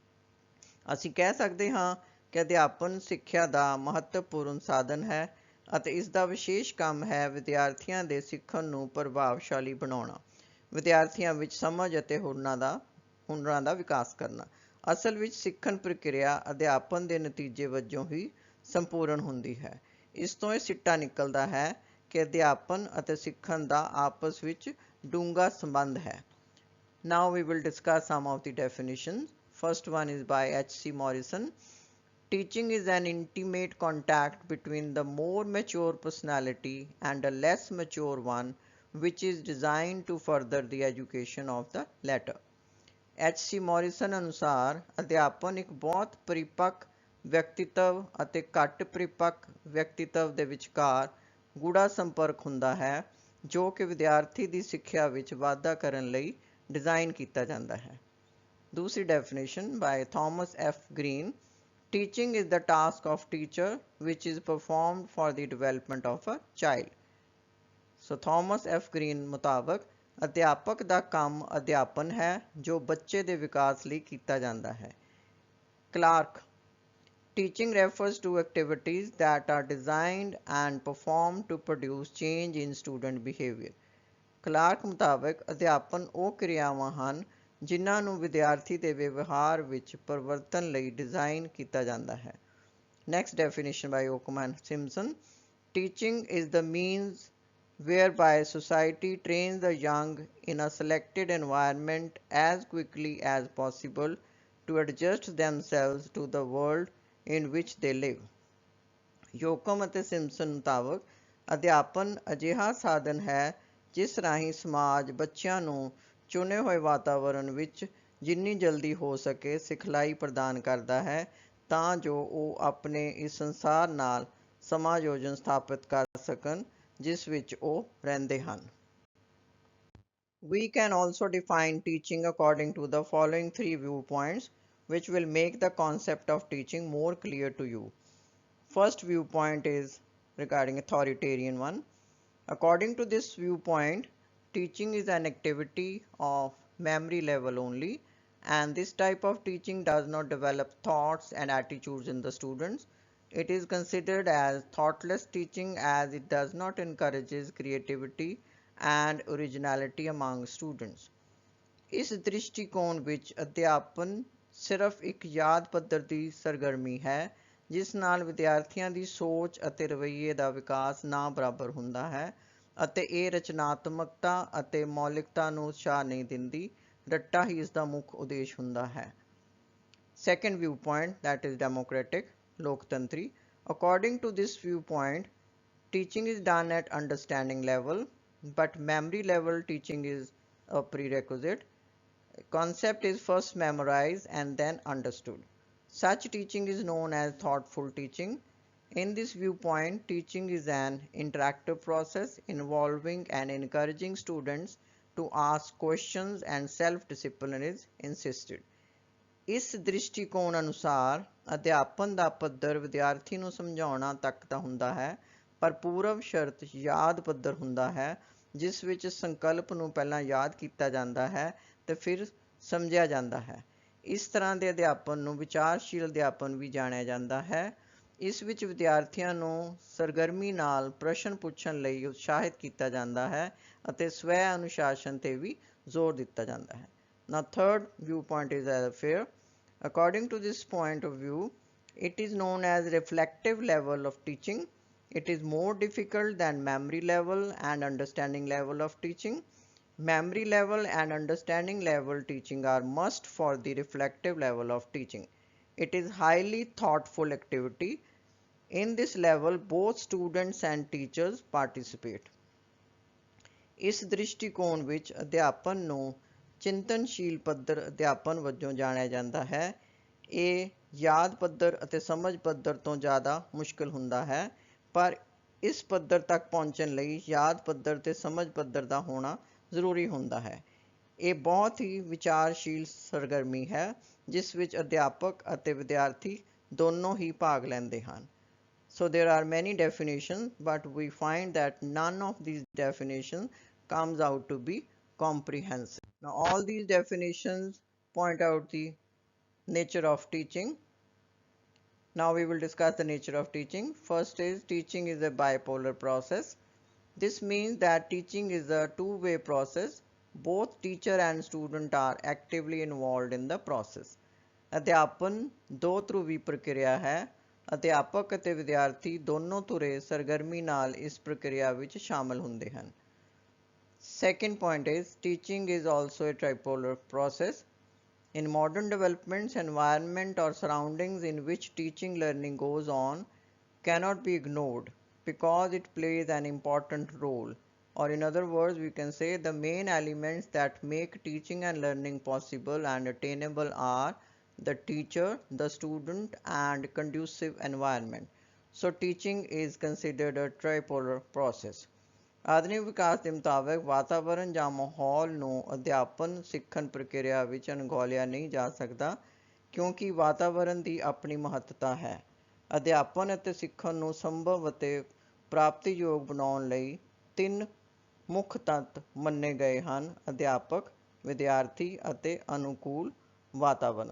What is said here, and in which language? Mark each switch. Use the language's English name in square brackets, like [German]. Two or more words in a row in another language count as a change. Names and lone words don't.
[Punjabi] ਅਸੀਂ ਕਹਿ ਸਕਦੇ ਹਾਂ ਕਿ ਅਧਿਆਪਨ ਸਿੱਖਿਆ ਦਾ ਮਹੱਤਵਪੂਰਨ ਸਾਧਨ ਹੈ ਅਤੇ ਇਸ ਦਾ ਵਿਸ਼ੇਸ਼ ਕੰਮ ਹੈ ਵਿਦਿਆਰਥੀਆਂ ਦੇ ਸਿੱਖਣ ਨੂੰ ਪ੍ਰਭਾਵਸ਼ਾਲੀ ਬਣਾਉਣਾ, ਵਿਦਿਆਰਥੀਆਂ ਵਿੱਚ ਸਮਝ ਅਤੇ ਹੁਨਰਾਂ ਦਾ ਵਿਕਾਸ ਕਰਨਾ। ਅਸਲ ਵਿੱਚ ਸਿੱਖਣ ਪ੍ਰਕਿਰਿਆ ਅਧਿਆਪਨ ਦੇ ਨਤੀਜੇ ਵਜੋਂ ਹੀ ਸੰਪੂਰਨ ਹੁੰਦੀ ਹੈ। ਇਸ ਤੋਂ ਇਹ ਸਿੱਟਾ ਨਿਕਲਦਾ ਹੈ ਕਿ ਅਧਿਆਪਨ ਅਤੇ ਸਿੱਖਣ ਦਾ ਆਪਸ ਵਿੱਚ ਡੂੰਘਾ ਸੰਬੰਧ ਹੈ। [English] Now we will discuss some of the definitions. First one is by H.C. Morrison. Teaching is an intimate contact between the more mature personality and a less mature one, which is designed to further the education of the latter. [Punjabi] H.C. ਮੋਰਿਸਨ ਅਨੁਸਾਰ ਅਧਿਆਪਨ ਇੱਕ ਬਹੁਤ ਪਰਿਪੱਕ ਵਿਅਕਤਿਤਵ ਅਤੇ ਘੱਟ ਪਰਿਪੱਕ ਵਿਅਕਤਿਤਵ ਦੇ ਵਿਚਕਾਰ ਗੂੜਾ ਸੰਪਰਕ ਹੁੰਦਾ ਹੈ ਜੋ ਕਿ ਵਿਦਿਆਰਥੀ ਦੀ ਸਿੱਖਿਆ ਵਿੱਚ ਵਾਧਾ ਕਰਨ ਲਈ ਡਿਜ਼ਾਈਨ ਕੀਤਾ ਜਾਂਦਾ ਹੈ। ਦੂਸਰੀ [English] definition by [Punjabi] ਥਾਮਸ ਐਫ ਗ੍ਰੀਨ, [English] teaching is the task of teacher which is performed for the development of a child. [Punjabi] ਸੋ ਥਾਮਸ ਐਫ ਗ੍ਰੀਨ ਮੁਤਾਬਕ ਅਧਿਆਪਕ ਦਾ ਕੰਮ ਅਧਿਆਪਨ ਹੈ ਜੋ ਬੱਚੇ ਦੇ ਵਿਕਾਸ ਲਈ ਕੀਤਾ ਜਾਂਦਾ ਹੈ। ਕਲਾਰਕ, [English] teaching refers to activities that are designed and performed to produce change in student behavior. [Punjabi] ਕਲਾਰਕ ਮੁਤਾਬਕ ਅਧਿਆਪਨ ਉਹ ਕਿਰਿਆਵਾਂ ਹਨ ਜਿਨ੍ਹਾਂ ਨੂੰ ਵਿਦਿਆਰਥੀ ਦੇ ਵਿਵਹਾਰ ਵਿੱਚ ਪਰਿਵਰਤਨ ਲਈ ਡਿਜ਼ਾਈਨ ਕੀਤਾ ਜਾਂਦਾ ਹੈ। [English] next definition by Okman Simpson, teaching is the means whereby society trains the young in a selected environment as quickly as possible to adjust themselves to the world in which they live. [Punjabi] ਯੋਕਮ ਅਤੇ ਸਿੰਪਸਨ ਮੁਤਾਬਕ ਅਧਿਆਪਨ ਅਜਿਹਾ ਸਾਧਨ ਹੈ ਜਿਸ ਰਾਹੀਂ ਸਮਾਜ ਬੱਚਿਆਂ ਨੂੰ ਚੁਣੇ ਹੋਏ ਵਾਤਾਵਰਣ ਵਿੱਚ ਜਿੰਨੀ ਜਲਦੀ ਹੋ ਸਕੇ ਸਿਖਲਾਈ ਪ੍ਰਦਾਨ ਕਰਦਾ ਹੈ ਤਾਂ ਜੋ ਉਹ ਆਪਣੇ ਇਸ ਸੰਸਾਰ ਨਾਲ ਸਮਾਯੋਜਨ ਸਥਾਪਿਤ ਕਰ ਸਕਣ ਜਿਸ ਵਿੱਚ ਉਹ ਰਹਿੰਦੇ ਹਨ। [English] We can also define teaching according to the following three viewpoints which will make the concept of teaching more clear to you. First viewpoint is regarding authoritarian one. According to this viewpoint, teaching is an activity of memory level only, and this type of teaching does not develop thoughts and attitudes in the students. It is considered as thoughtless teaching as it does not encourage creativity and originality among students. [Punjabi] ਇਸ ਦ੍ਰਿਸ਼ਟੀਕੋਣ ਵਿੱਚ ਅਧਿਆਪਨ ਸਿਰਫ ਇੱਕ ਯਾਦ ਪੱਧਰ ਦੀ ਸਰਗਰਮੀ ਹੈ ਜਿਸ ਨਾਲ ਵਿਦਿਆਰਥੀਆਂ ਦੀ ਸੋਚ ਅਤੇ ਰਵੱਈਏ ਦਾ ਵਿਕਾਸ ਨਾ ਬਰਾਬਰ ਹੁੰਦਾ ਹੈ ਅਤੇ ਇਹ ਰਚਨਾਤਮਕਤਾ ਅਤੇ ਮੌਲਿਕਤਾ ਨੂੰ ਉਤਸ਼ਾਹ ਨਹੀਂ ਦਿੰਦੀ, ਰੱਟਾ ਹੀ ਇਸ ਦਾ ਮੁੱਖ ਉਦੇਸ਼ ਹੁੰਦਾ ਹੈ। [English] Second viewpoint, that is democratic, ਲੋਕਤੰਤਰੀ. According to this viewpoint, teaching is done at understanding level, but memory level teaching is a prerequisite. Concept is first memorized and then understood. Such teaching is known as thoughtful teaching. In this viewpoint, teaching is an interactive process involving and encouraging students to ask questions and self-discipline is insisted. [Punjabi] ਇਸ ਦ੍ਰਿਸ਼ਟੀਕੋਣ ਅਨੁਸਾਰ ਅਧਿਆਪਨ ਦਾ ਪੱਧਰ ਵਿਦਿਆਰਥੀ ਨੂੰ ਸਮਝਾਉਣਾ ਤੱਕ ਦਾ ਹੁੰਦਾ ਹੈ ਪਰ ਪੂਰਵ ਸ਼ਰਤ ਯਾਦ ਪੱਧਰ ਹੁੰਦਾ ਹੈ ਜਿਸ ਵਿੱਚ ਸੰਕਲਪ ਨੂੰ ਪਹਿਲਾਂ ਯਾਦ ਕੀਤਾ ਜਾਂਦਾ ਹੈ ਤੇ ਫਿਰ ਸਮਝਿਆ ਜਾਂਦਾ ਹੈ। ਇਸ ਤਰ੍ਹਾਂ ਦੇ ਅਧਿਆਪਨ ਨੂੰ ਵਿਚਾਰਸ਼ੀਲ ਅਧਿਆਪਨ ਵੀ ਜਾਣਿਆ ਜਾਂਦਾ ਹੈ। ਇਸ ਵਿੱਚ ਵਿਦਿਆਰਥੀਆਂ ਨੂੰ ਸਰਗਰਮੀ ਨਾਲ ਪ੍ਰਸ਼ਨ ਪੁੱਛਣ ਲਈ ਉਤਸ਼ਾਹਿਤ ਕੀਤਾ ਜਾਂਦਾ ਹੈ ਅਤੇ ਸਵੈ ਅਨੁਸ਼ਾਸਨ ਤੇ ਵੀ ਜ਼ੋਰ ਦਿੱਤਾ ਜਾਂਦਾ ਹੈ। [English] Now third viewpoint is as fair. According to this point of view, it is known as reflective level of teaching. It is more difficult than memory level and understanding level of teaching. Memory level and understanding level teaching are must for the reflective level of teaching. It is highly thoughtful activity. In this level, both students and teachers participate. [Punjabi] ਇਸ ਦ੍ਰਿਸ਼ਟੀਕੋਣ ਵਿੱਚ ਅਧਿਆਪਨ ਨੂੰ ਚਿੰਤਨਸ਼ੀਲ ਪੱਧਰ ਅਧਿਆਪਨ ਵਜੋਂ ਜਾਣਿਆ ਜਾਂਦਾ ਹੈ। ਇਹ ਯਾਦ ਪੱਧਰ ਅਤੇ ਸਮਝ ਪੱਧਰ ਤੋਂ ਜ਼ਿਆਦਾ ਮੁਸ਼ਕਲ ਹੁੰਦਾ ਹੈ ਪਰ ਇਸ ਪੱਧਰ ਤੱਕ ਪਹੁੰਚਣ ਲਈ ਯਾਦ ਪੱਧਰ ਤੇ ਸਮਝ ਪੱਧਰ ਦਾ ਹੋਣਾ ਜ਼ਰੂਰੀ ਹੁੰਦਾ ਹੈ। ਇਹ ਬਹੁਤ ਹੀ ਵਿਚਾਰਸ਼ੀਲ ਸਰਗਰਮੀ ਹੈ ਜਿਸ ਵਿੱਚ ਅਧਿਆਪਕ ਅਤੇ ਵਿਦਿਆਰਥੀ ਦੋਨੋਂ ਹੀ ਭਾਗ ਲੈਂਦੇ ਹਨ। [English] So there are many definitions, but we find that none of these definitions comes out to be comprehensive. Now all these definitions point out the nature of teaching. Now we will discuss the nature of teaching. First is teaching is a bipolar process. This means that teaching is a two-way process. Both teacher and student are actively involved in the process. [Punjabi] ਅਧਿਆਪਨ ਦੋ ਧਰੂਵੀ ਪ੍ਰਕਿਰਿਆ ਹੈ। ਅਧਿਆਪਕ ਅਤੇ ਵਿਦਿਆਰਥੀ ਦੋਨੋਂ ਧੁਰੇ ਸਰਗਰਮੀ ਨਾਲ ਇਸ ਪ੍ਰਕਿਰਿਆ ਵਿੱਚ ਸ਼ਾਮਲ ਹੁੰਦੇ ਹਨ। [English] Second point is teaching is also a tripolar process. In modern developments, environment or surroundings in which teaching learning goes on cannot be ignored because it plays an important role. Or in other words, we can say the main elements that make teaching and learning possible and attainable are the teacher, the student, and conducive environment. So teaching is considered a tripolar process. [Punjabi] ਆਧੁਨਿਕ ਵਿਕਾਸ ਦੇ ਮੁਤਾਬਕ ਵਾਤਾਵਰਣ ਜਾਂ ਮਾਹੌਲ ਨੂੰ ਅਧਿਆਪਨ ਸਿੱਖਣ ਪ੍ਰਕਿਰਿਆ ਵਿੱਚ ਅਣਗੌਲਿਆ ਨਹੀਂ ਜਾ ਸਕਦਾ ਕਿਉਂਕਿ ਵਾਤਾਵਰਣ ਦੀ ਆਪਣੀ ਮਹੱਤਤਾ ਹੈ। ਅਧਿਆਪਨ ਅਤੇ ਸਿੱਖਣ ਨੂੰ ਸੰਭਵ ਅਤੇ ਪ੍ਰਾਪਤੀਯੋਗ ਬਣਾਉਣ ਲਈ ਤਿੰਨ ਮੁੱਖ ਤੱਤ ਮੰਨੇ ਗਏ ਹਨ: ਅਧਿਆਪਕ, ਵਿਦਿਆਰਥੀ ਅਤੇ ਅਨੁਕੂਲ ਵਾਤਾਵਰਣ।